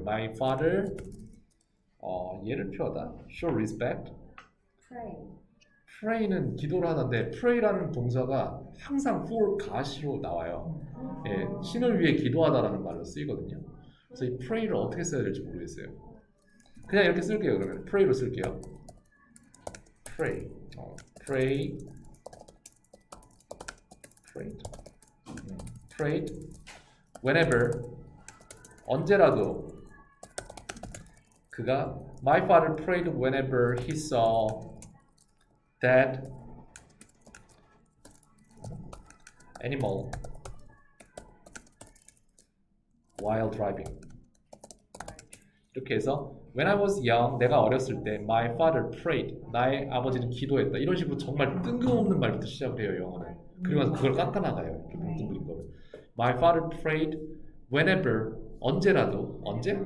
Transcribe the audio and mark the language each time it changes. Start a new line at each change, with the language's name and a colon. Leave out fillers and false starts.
English: My father.
Korean: 예를 표하다.
English: Show respect. Pray.
Korean: Pray는 기도를 하는데 Pray라는 동사가 항상
English: for God
Korean: 으로 나와요. 예, 신을 위해 기도하다라는 말로 쓰이거든요. 그래서 이 Pray를 어떻게 써야 될지 모르겠어요. 그냥 이렇게 쓸게요. 그러면 Pray로 쓸게요.
English: Pray, pray, prayed, prayed. Whenever,
Korean: 언제라도 그가
English: My father prayed whenever he saw that animal while driving.
Korean: 이렇게 해서
English: When I was young,
Korean: 내가 어렸을 때
English: My father prayed.
Korean: 나의 아버지는 기도했다. 이런 식으로 정말 뜬금없는 말부터 시작을 해요, 영어는. 그리고 나서 그걸 깎아나가요. 이렇게 뭉뚱그린 거를.
English: My father prayed whenever,
Korean: 언제라도, 언제?